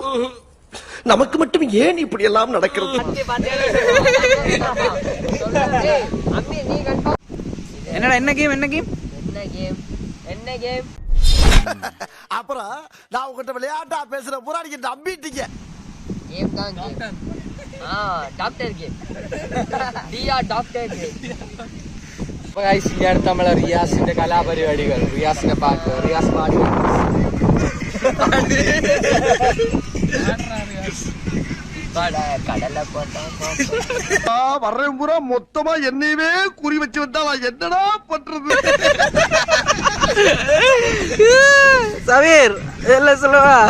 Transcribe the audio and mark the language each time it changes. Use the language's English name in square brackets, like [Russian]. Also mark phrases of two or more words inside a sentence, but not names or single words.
[Tamil] நமக்கு மட்டும் ஏன் இப்படி எல்லாம் நடக்கிறது? என்னடா என்ன கேம்? அப்புறம் நான் உங்ககிட்ட விளையாட்டா பேசுற பூரா நீங்க நம்பிட்டீங்க. [Malayalam] അപ്പൊ ഗൈസ് ഈ അടുത്ത് നമ്മളെ റിയാസിന്റെ കലാപരിപാടികൾ, റിയാസിന്റെ പാട്ട്, റിയാസ് പാടുക. [Tamil] வர்றேன் பூரா மொத்தமா என்னையவே குறி வச்சு வந்தா நான் என்னடா பண்றது? சமீர் என்ன சொல்லுவா?